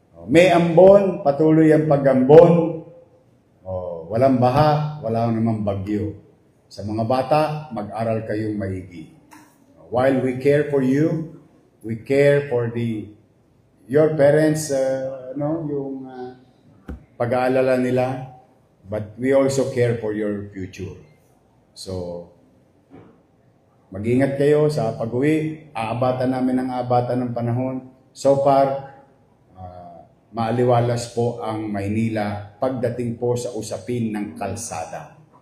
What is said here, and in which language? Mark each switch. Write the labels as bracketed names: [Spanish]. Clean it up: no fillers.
[Filipino] May ambon, patuloy ang pag-ambon. Walang baha, wala namang bagyo. Sa mga bata, mag-aral kayong maigi. [English] While we care for you, we care for your parents, [Filipino] yung pag-aalala nila, [English] but we also care for your future. [Filipino] So, mag-ingat kayo sa pag-uwi. Aabatan namin ang aabatan ng panahon. So far, maaliwalas po ang Maynila pagdating po sa usapin ng kalsada.